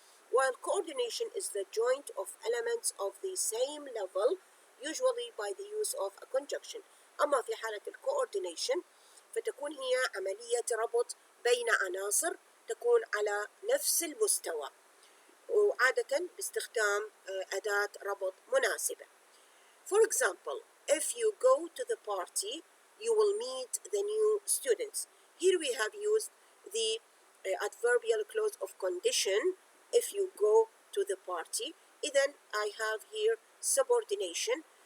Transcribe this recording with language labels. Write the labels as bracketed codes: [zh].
[en] While coordination is the joint of elements of the same level, usually by the use of a conjunction. [ar] أما في حالة coordination فتكون هي عملية ربط بين عناصر تكون على نفس المستوى وعادة باستخدام أداة ربط مناسبة. [en] For example, if you go to the party, you will meet the new students. Here we have used the adverbial clause of condition. If you go to the party, [ar] إذن [en] I have here subordination.